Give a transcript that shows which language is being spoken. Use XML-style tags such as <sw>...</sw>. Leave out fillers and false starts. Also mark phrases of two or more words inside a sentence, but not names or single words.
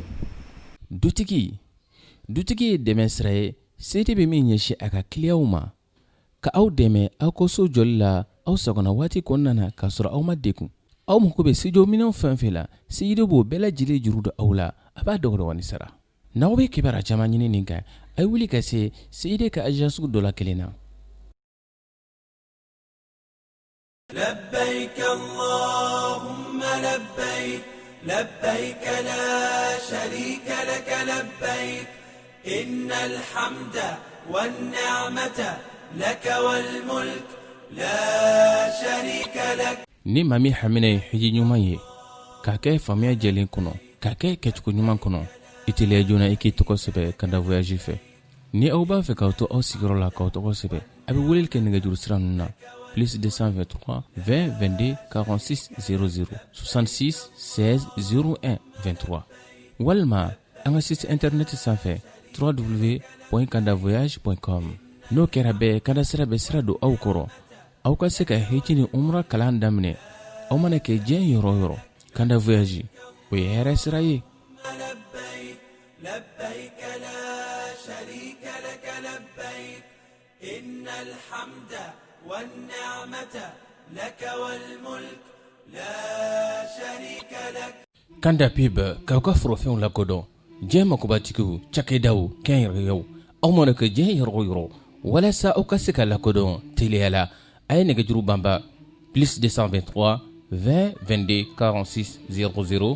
<bm>dutigi ye dɛmɛ sira ye se de bɛ min ɲɛsin a ka kiliyaw ma ka aw dɛmɛ aw ko so jɔli la aw sagona waati kɔnɔna na k'a sɔrɔ aw ma degun aw mako bɛ studio minɛnw fɛn fɛn la seyidu b'o bɛɛ lajɛlen juru don aw la a b'a dɔgɔdɔgɔnin sara n'aw bɛ kibaruya caman ɲini nin kan a ye wuli ka se seyidu ka agence dɔ la kelen na</bm> <ar>لبيك اللهم لبيك لبيك لا شريك لك لبيك إن الحمد والنعمة لك والملك لا شريك لك</ar> <bm>ni maa min hamina ye hiji ɲuman ye k'a kɛ faamuya jɛlen kɔnɔ k'a kɛ kɛcogo ɲuman kɔnɔ i teliya joona i k'i tɔgɔ sɛbɛ ka da voyage fɛ ni aw b'a fɛ k'aw to aw sigiyɔrɔ la k'aw tɔgɔ sɛbɛ a bɛ weleli kɛ nɛgɛjuru sira ninnu na plus 223 20 22 46 00 66 16 01 23 walima an ka</bm> <fr>site internet</fr> <bm>sanfɛ www.kandavoyage.com n'o kɛra bɛɛ kanda sira bɛ sira don aw kɔrɔ aw ka se ka hiji ni umra kalan daminɛ aw mana kɛ diɲɛ yɔrɔ o yɔrɔ kanda voyage o ye hɛrɛ sira ye</bm> <ar>لبيك لا شريك لك لبيك إن الحمد والنعمة لك والملك لا شريك لك</ar> <bm>kanda pib k'aw ka forofɛnw lakodɔn diɲɛ makobatigiw cakɛdaw kɛnyɛrɛyew aw mana kɛ diɲɛ yɔrɔ o yɔrɔ walasa aw ka se ka lakodɔn teliya la a ye nɛgɛjuru banba plus 223 20 22 46 00</bm>